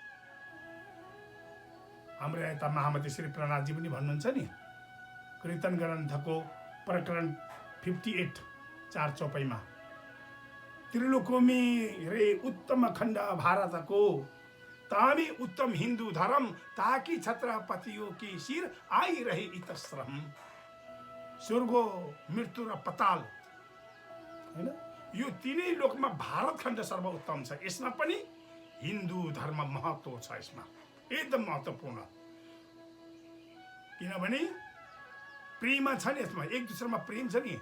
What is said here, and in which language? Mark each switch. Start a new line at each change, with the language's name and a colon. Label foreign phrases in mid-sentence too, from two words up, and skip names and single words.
Nepali: हाम्रो यता महामती श्री प्रहलादजी पनि भन्नुहुन्छ नि, कीर्तन ग्रन्थको प्रकरण 58 4 चौपाईमा,
Hindi: त्रिलोकमी रे उत्तम खण्ड भारतको तामी उत्तम हिन्दू धर्म ताकि छत्रपतियों की शिर आई रहे इतश्रम।
Nepali: स्वर्ग, मृत्यु र पताल हैन, यो तीनै लोकमा भारत खण्ड सर्वोत्तम छ। यसमा पनि हिन्दू धर्म महत्त्व छ। यसमा एकदम महत्त्वपूर्ण, किनभने प्रेम छ नि यसमा, एक दुसरामा प्रेम छ नि।